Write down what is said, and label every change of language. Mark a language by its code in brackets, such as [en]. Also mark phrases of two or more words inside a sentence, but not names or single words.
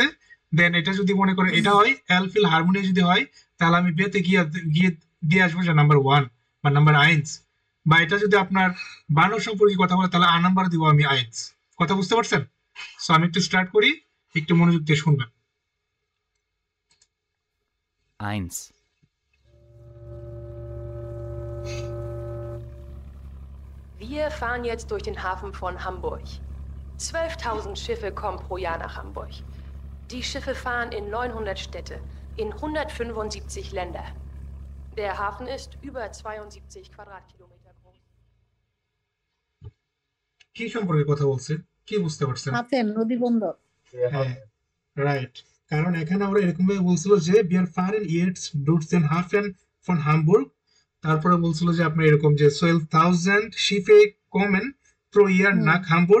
[bn] দেন এটা যদি মনে করেন এটা হয় এলফিল হারমোনিয়া যদি হয়, তাহলে আমি বেতে গিয়ে গিয়ে দিয়ে আসবো যে নাম্বার 1 বা নাম্বার আইন্স। বা এটা যদি আপনার বানর সম্পর্কে কথা বলে, তাহলে নাম্বার দিব আমি আইন্স। কথা বুঝতে পারছেন? সো আমি একটু স্টার্ট করি, একটু মনোযোগ দিয়ে শুনবেন। 1. [de] Wir fahren jetzt durch den Hafen von Hamburg. 12.000 Schiffe kommen pro Jahr nach Hamburg. Die Schiffe fahren in 900 Städte, in 175 Länder. Der Hafen ist über 72 Quadratkilometer groß. [bn] কি সম্পর্কে কথা বলছে, কি বুঝতে পারছেন? হাফেন নদী বন্দর। হ্যাঁ, রাইট। কারণ এখানে আমরা এরকম ভাবে বলছিল যে [de] wir fahren jetzt durch den Hafen von Hamburg, [bn] তারপরে বলছিল যে আপনার এরকম যে 12,000 [de] Schiffe kommen pro Jahr nach Hamburg.